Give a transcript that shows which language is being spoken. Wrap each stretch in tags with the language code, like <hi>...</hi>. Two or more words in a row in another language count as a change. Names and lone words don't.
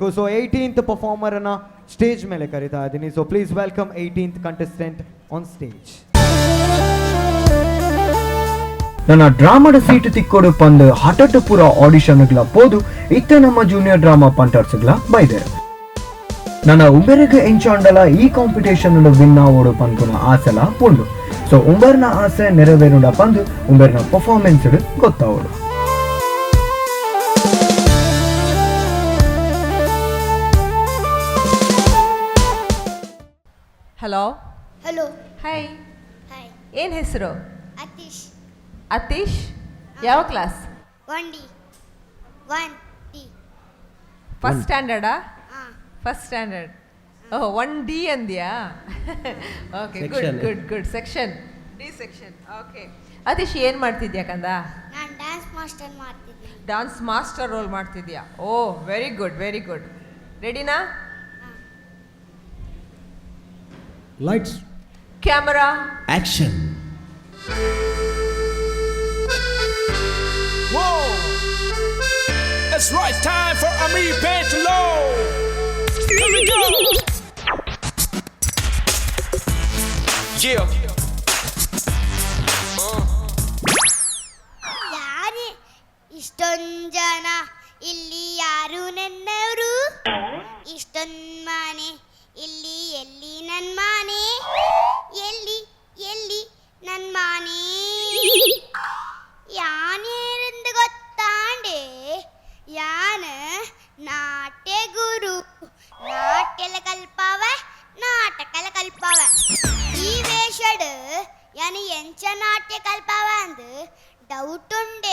<kn>ಸೊ 18th ಪರ್ಫಾರ್ಮರನ್ನು ಸ್ಟೇಜ್ ಮೇಲೆ ಕರಿತಾ ಇದ್ದೀನಿ.</kn> <en>so please welcome 18th contestant on stage.</en> <tcy>ನನ್ನ ಡ್ರಾಮಾದ ಸೀಟ್ ತಿಕ್ಕೋಡು ಪಂದು ಹಠಟ್ಟು ಪೂರ ಆಡಿಷನ್ಗಳ ಪೋದು ಇತ್ತ ನಮ್ಮ</tcy> <en>junior drama</en> <tcy>ಪಂಟರ್ಸ್ಗಳ ಬೈದೆ ನನ್ನ ಉಂಬೆರೆಗೆ ಎಂಚಾಂಡಲ ಈ ಕಾಂಪಿಟೇಷನ್ ವಿನ್ ಆವೋಡು ಪಂಪುನ ಆಸೆಲ ಉಂಡು. ಸೊ ಉಂಬರ್ನ ಆಸೆ ನೆರವೇರುಡ ಪಂದು ಉಂಬೆರ್ನ ಪರ್ಫಾರ್ಮೆನ್ಸ್ ಗೊತ್ತಾವೋಡು.</tcy> <kn>ಹಲೋ. ಹಲೋ. ಹಾಯ್. ಹಾಯ್. ಏನು ಹೆಸರು? ಅತೀಶ್. ಅತೀಶ್. ಯಾವ ಕ್ಲಾಸ್? 1D. 1D.</kn> <en>first standard?</en> <kn>ಹಾಂ.</kn> <en>first standard.</en> <kn>ಓಹ್ 1D ಅಂದ್ಯಾ?</kn> <en>okay, good</en> <kn>Section.</kn> <en>good good. section D section.</en> <kn>ಓಕೆ. ಅತೀಶ್ ಏನು ಮಾಡ್ತಿದ್ಯಾ ಕಂದ? ನಾನು</kn> <en>dance master</en> <kn>ಮಾಡ್ತಿದ್ದೀನಿ.</kn> <en>dance master role</en> <kn>ಮಾಡ್ತಿದ್ಯಾ?</kn> <en>oh very good very good.</en> <kn>ರೆಡಿನಾ?</kn> <en>ಲೈಟ್ಸ್, ಕ್ಯಾಮರಾ, ಆಕ್ಷನ್. Whoa! It's right time for Ami Bentlow. Here we go. Yeah.</en> <kn>ಯಾರೇ ಇಷ್ಟೊಂದು ಜನ ಇಲ್ಲಿ, ಯಾರು ನನ್ನವರು? ಇಷ್ಟೊಂದು ಮನೆ ಇಲ್ಲಿ, ಎಲ್ಲಿ ನನ್ನ ಮನೆ? ಎಲ್ಲಿ ಎಲ್ಲಿ ನನ್ನ ಮನೆ?</kn> <tcy>ಯಾನೇರೆಂದು ಗೊತ್ತಾಂಡೆ? ಯಾನ ನಾಟ್ಯ ಗುರು, ನಾಟ್ಯಲ ಕಲ್ಪವ, ನಾಟಕಲ ಕಲ್ಪವ. ಈ ವೇಷಡ್ ಯಾನು ಎಂಚ ನಾಟ್ಯ ಕಲ್ಪವ ಅಂದು ಡೌಟ್ ಉಂಡೆ.</tcy>